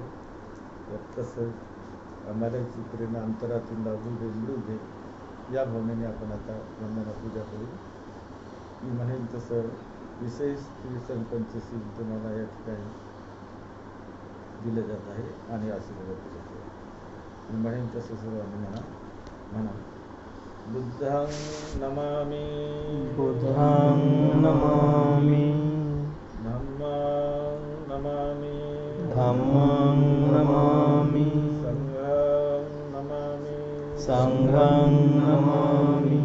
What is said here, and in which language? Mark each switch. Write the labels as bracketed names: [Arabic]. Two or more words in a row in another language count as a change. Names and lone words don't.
[Marathi] तर तसंच आम्हालाची प्रेरणा अंतरातून लागू दे, मिळू दे या भावनेने आपण आता वंदना पूजा करू. मी म्हणेन तसं विशेष कीर्तन पंचशील तुम्हाला या ठिकाणी दिलं जात आहे आणि आशीर्वाद दिले जाते. मी म्हणेन तसं सर्वांनी म्हणा. [Pali] बुद्धं नमामि, बुद्धं नमामि, धम्मं नमामि, धम्मं नमामि, संघं नमामि, संघं नमामि.